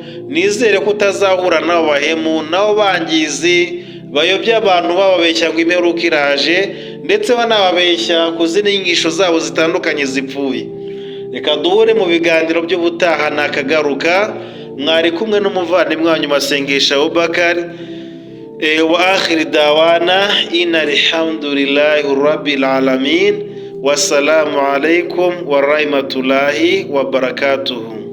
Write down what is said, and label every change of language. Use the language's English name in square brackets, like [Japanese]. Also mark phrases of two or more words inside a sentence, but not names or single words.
[Kinyarwanda] Nizere ko utazahura n'abo bahemu n'abo bangizi bayobya abantu bababeshya ngo imperuka iraje, ndetse banababeshya ku zindi nyigisho zabo zitandukanye zipfuye. Reka duhure mu biganiro by'ubutaha nakagaruka. Mwari kumwe n'umuvandimwe wanyu Masengesho Abubakar. [Arabic] وآخر دعوانا أن الحمد لله رب العالمين. والسلام عليكم ورحمة الله وبركاته.